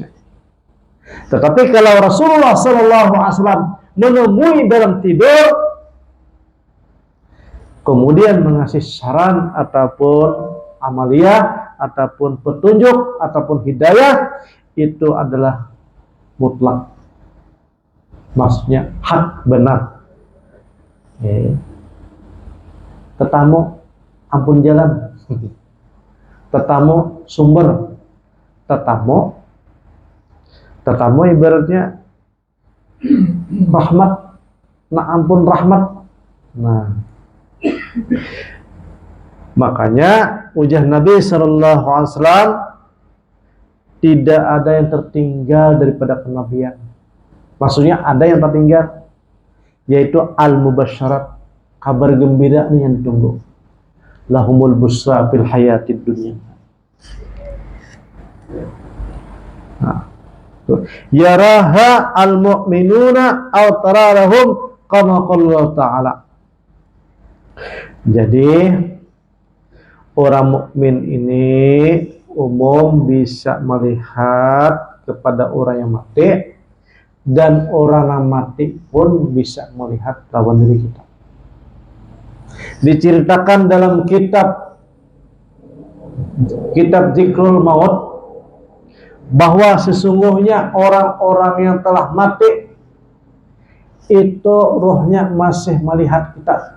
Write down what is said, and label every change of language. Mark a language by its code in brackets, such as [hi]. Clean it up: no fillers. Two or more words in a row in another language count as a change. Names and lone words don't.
[id] Tetapi kalau Rasulullah SAW menemui dalam tidur, kemudian mengasih saran ataupun amaliyah ataupun petunjuk ataupun hidayah, itu adalah mutlak. Maksudnya hak benar. [bjn] Tetamu ampun jalan, tetamu sumber, tetamu ibaratnya rahmat, nak ampun rahmat. [id] Nah, makanya ujar Nabi [ar] صلى الله عليه وسلم, [id] tidak ada yang tertinggal daripada kenabian. Maksudnya ada yang tertinggal, yaitu al-mubasyarat, kabar gembira nih yang ditunggu. [ar] لهم البشرى في الحياة الدنيا. Nah, يراها المؤمنون أو ترى لهم كما قال تعالى. [id] Jadi orang mukmin ini umum bisa melihat kepada orang yang mati, dan orang yang mati pun bisa melihat lawan diri kita. Diceritakan dalam kitab Zikrul Maut bahwa sesungguhnya orang-orang yang telah mati itu rohnya masih melihat kita.